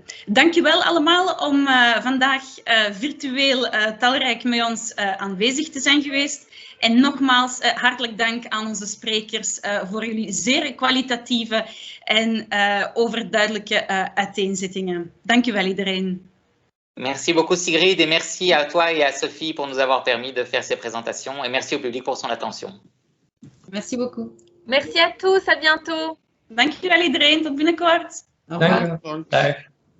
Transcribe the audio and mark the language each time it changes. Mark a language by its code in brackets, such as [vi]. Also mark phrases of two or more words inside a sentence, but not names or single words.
[nl] Dank je wel allemaal om vandaag virtueel talrijk met ons aanwezig te zijn geweest. En nogmaals hartelijk dank aan onze sprekers voor jullie zeer kwalitatieve en overduidelijke uiteenzettingen. Dank u wel iedereen. [fr] Merci beaucoup Sigrid et merci à toi et à Sophie pour nous avoir permis de faire ces présentations et merci au public pour son attention. Merci beaucoup. Merci à tous, à bientôt. [nl] Dank je wel iedereen, tot binnenkort. Dank u. Dag.